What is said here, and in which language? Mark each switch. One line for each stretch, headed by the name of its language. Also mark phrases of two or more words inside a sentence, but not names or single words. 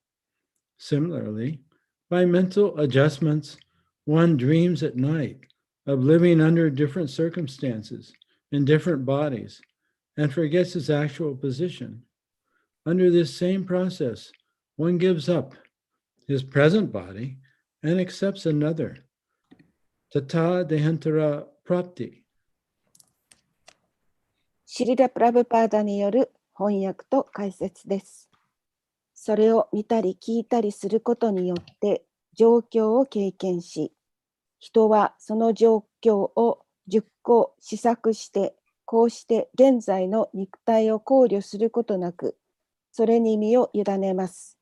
English: Similarly, by mental adjustments, one dreams at night of living under different circumstances in different bodies and forgets his actual position. Under this same process, one gives up his present body and accepts another.
Sanskrit: तथा देहान्तर प्राप्ति.
Japanese: シリラ・プラブパーダによる翻訳と解説です。それを見たり聞いたりすることによって状況を経験し、人はその状況を熟考、思索して、こうして現在の肉体を考慮することなく、それに身を委ねます。